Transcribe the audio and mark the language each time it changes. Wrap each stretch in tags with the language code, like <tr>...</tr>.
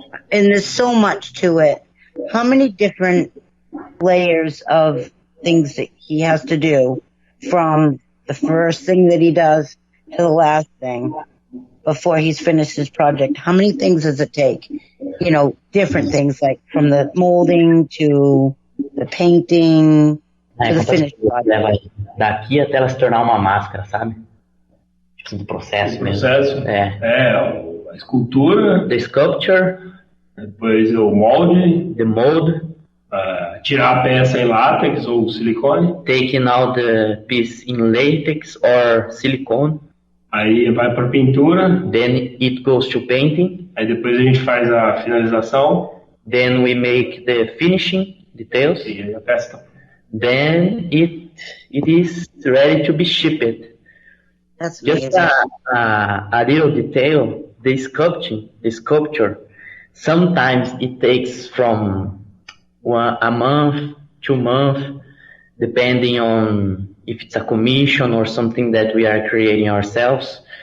<en>And there's so much to it. How many different layers of things that he has to do, from the first thing that he does to the last thing before he's finished his project? How many things does it take? You know, different things, like from the molding to the painting to the finished project.</en> <pt>Daqui até ela se tornar uma máscara, sabe? Tipo, do processo mesmo. A escultura.</pt> <en>The sculpture.</en> <pt>Depois o molde.</pt> <en>The mold.</en> <pt>Tirar a peça em látex ou silicone.</pt> <en>Taking out the piece in latex or silicone.</en> <pt>Aí vai para pintura.</pt> <en>Then it goes to painting.</en> <pt>Aí depois a gente faz a finalização.</pt> <en>Then we make the finishing details.</en> <pt>E aí a peça.</pt> <en>Then it is ready to be shipped. That's amazing. Just a little detail, the sculpture, sometimes it takes from a month, 2 months, depending on if it's a commission or something that we are creating ourselves.</en>